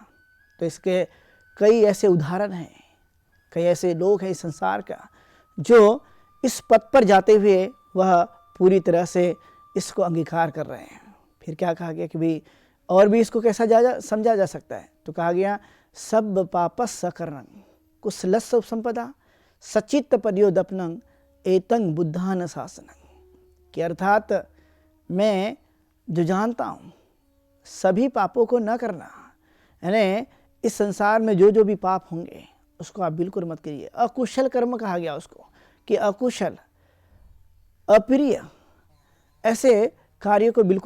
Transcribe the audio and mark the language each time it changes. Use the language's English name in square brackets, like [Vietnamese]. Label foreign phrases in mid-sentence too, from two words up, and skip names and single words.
[Hindi] तो इसके कई ऐसे उदाहरण हैं, कई ऐसे लोग हैं इस संसार का जो इस पथ पर जाते हुए वह पूरी तरह से इसको अंगीकार कर रहे हैं। फिर क्या कहा गया कि भाई और भी इसको कैसा समझा जा सकता है? तो कहा गया [Pali] सब पापस सकरणं कुशलस्स उपसंपदा सचित्त पर्योदपनं एतं बुद्धान शासनं, [Hindi] कि अर्थात मैं जो जानता हूँ सभी पापों को न करना, यानी इस संसार में जो जो भी पाप होंगे उसको आप बिल्कुल मत करिए। अकुशल कर्म कहा गया उसको, कि अकुशल अप्रिय ऐसे कार्यों को बिल्कुल मत करो।